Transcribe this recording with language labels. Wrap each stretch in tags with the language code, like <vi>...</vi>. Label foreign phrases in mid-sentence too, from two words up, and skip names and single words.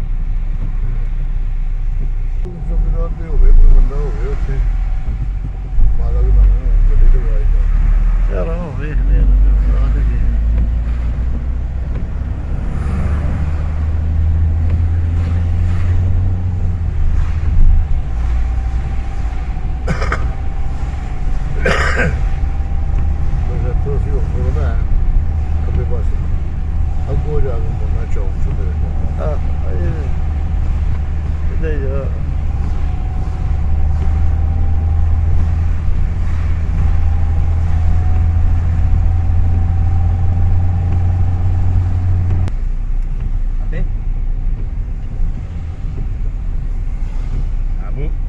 <pa>ਤੇ ਹੋਵੇ ਕੋਈ ਬੰਦਾ ਹੋਵੇ ਉੱਥੇ ਮਾਲਕ ਨਾ ਗੱਡੀ ਤੇ ਵਾਈ ਜਾ</pa> <hi>चलो देखते हैं</hi> <pa>ਬਸ ਇੱਥੋਂ ਅਸੀਂ ਉੱਪਰ ਨਾ ਖੱਬੇ ਪਾਸੇ ਅੱਗੋਂ ਜਾ ਕੇ ਮੁੜਨਾ ਚੌਂਕ ਸੁਧਰੇ</pa> <hi>हाँ इधर जा A te? Abu.</hi>